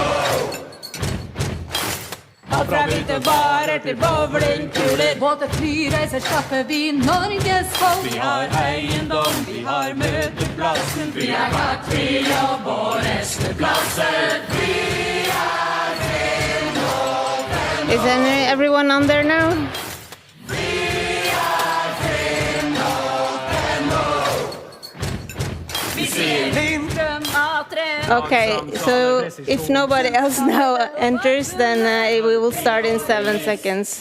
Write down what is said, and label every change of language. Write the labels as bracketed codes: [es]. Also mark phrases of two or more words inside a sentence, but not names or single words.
[no] Alt fra vi ikke bare til bowlingkuler. Båter, flyreiser skaffer vi Norges folk. Vi har eiendom, vi har møteplasser. Vi er klart vi jobber på resteplasser. Vi er Finn.no. [en] Is everyone on there now? Okay, so if nobody else now enters, then we will start in 7 seconds.